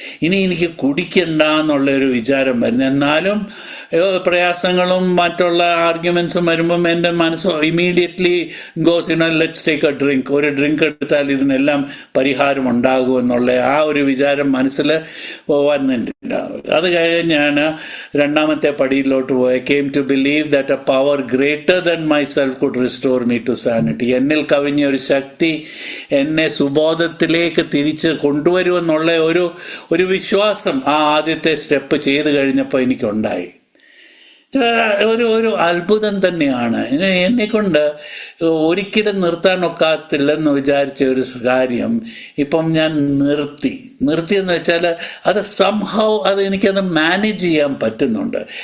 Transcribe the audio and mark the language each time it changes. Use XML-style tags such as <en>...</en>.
<ml>ഇനി എനിക്ക് കുടിക്കണ്ട എന്നുള്ളൊരു വിചാരം വരുന്നു. എന്നാലും പ്രയാസങ്ങളും മറ്റുള്ള ആർഗ്യുമെൻസും വരുമ്പം എൻ്റെ മനസ്സ്</ml> <en>immediately goes let's take a drink,</en> <ml>ഒരു ഡ്രിങ്ക് എടുത്താൽ ഇതിനെല്ലാം പരിഹാരം ഉണ്ടാകുമെന്നുള്ള ആ ഒരു വിചാരം മനസ്സിൽ വന്നിട്ടില്ല. അത് കഴിഞ്ഞാണ് രണ്ടാമത്തെ പടിയിലോട്ട് പോയി.</ml> <en>came to believe that a power greater than myself could restore me to sanity.</en> <ml>എന്നിൽ കവിഞ്ഞ ഒരു ശക്തി എന്നെ സുബോധത്തിലേക്ക് തിരിച്ച് കൊണ്ടുവരുമെന്നുള്ള ഒരു വിശ്വാസം ആ ആദ്യത്തെ സ്റ്റെപ്പ് ചെയ്ത് കഴിഞ്ഞപ്പോൾ എനിക്കുണ്ടായി. ഒരു അത്ഭുതം തന്നെയാണ്. എന്നെക്കൊണ്ട് ഒരിക്കലും നിർത്താനൊക്കാത്തില്ലെന്ന് വിചാരിച്ച ഒരു കാര്യം ഇപ്പം ഞാൻ നിർത്തിയെന്ന് വെച്ചാൽ അത് സംഹൗ എനിക്കത് മാനേജ് ചെയ്യാൻ പറ്റുന്നുണ്ട്.</ml>